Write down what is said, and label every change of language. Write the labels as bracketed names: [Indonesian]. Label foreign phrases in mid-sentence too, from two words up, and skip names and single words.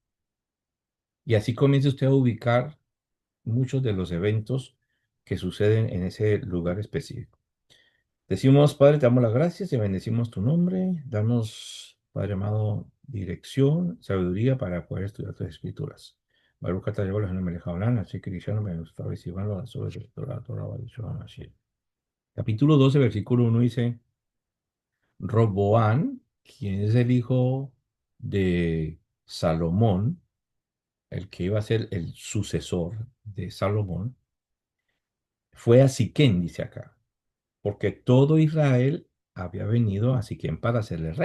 [Spanish] Y así comienza usted a ubicar muchos de los eventos que suceden en ese lugar específico. Decimos, Padre, te damos las gracias y bendecimos tu nombre. Danos, Padre amado, dirección, sabiduría para poder estudiar tus escrituras. [Hebrew] ברוך אתה יהוה אלוהינו מלך העולם, [Spanish] así que Cristiano me gusta recibirlo sobre la Torah, Capítulo 12, versículo 1 dice, Roboán, quien es el hijo de Salomón, el que iba a ser el sucesor de Salomón, fue a Siquén, dice acá, porque todo Israel había venido a Siquén para hacerle rey.